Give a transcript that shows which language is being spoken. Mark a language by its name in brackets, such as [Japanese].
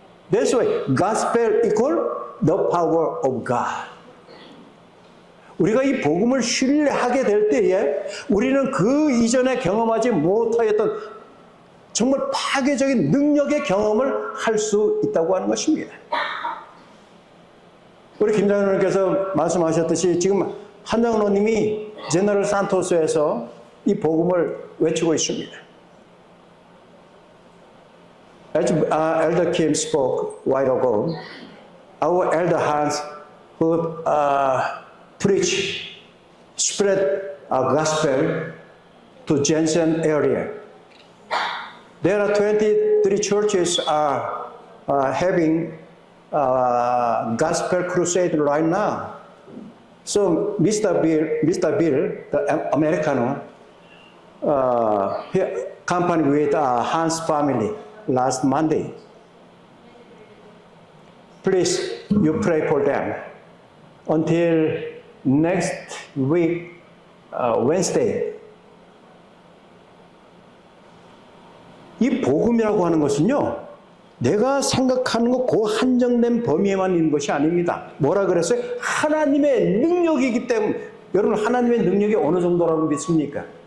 [English] That's why gospel equal the power of God. [Korean] 우리가 이 복음을 신뢰하게 될 때에 우리는 그 이전에 경험하지 못하였던 정말 파괴적인 능력의 경험을 할 수 있다고 하는 것입니다. 우리 김장로님께서 말씀하셨듯이 지금 한장로님이 제너럴 산토스에서 이 복음을 외치고 있습니다. [English] As Elder Kim spoke a while ago, our Elder Hans who preach, spread a gospel to Jensen area. There are 23 churches are having gospel crusade right now. So Mr. Bill, the Americano, he accompanied with Hans family last Monday. Please, you pray for them until next week, Wednesday. [Korean] 이 복음이라고 하는 것은요, 내가 생각하는 것 그 한정된 범위에만 있는 것이 아닙니다. 뭐라 그랬어요? 하나님의 능력이기 때문에. 여러분, 하나님의 능력이 어느 정도라고 믿습니까?